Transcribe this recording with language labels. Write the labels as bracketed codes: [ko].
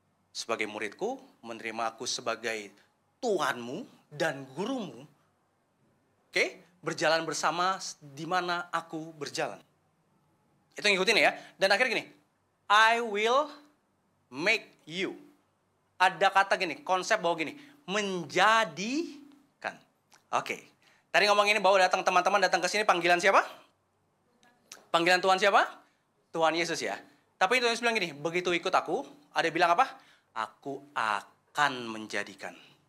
[id] Sebagai muridku, menerima aku sebagai Tuhanmu dan gurumu. Oke, berjalan bersama di mana aku berjalan. Itu ngikutin ya. Dan akhirnya gini, [en] I will make you. [id] Ada kata gini, konsep bahwa gini, menjadikan. Oke. Tadi ngomong ini bahwa teman-teman datang ke sini panggilan siapa? Panggilan Tuhan siapa? Tuhan Yesus ya. Tapi Tuhan Yesus bilang gini, begitu ikut aku, ada bilang apa? Aku akan menjadikan.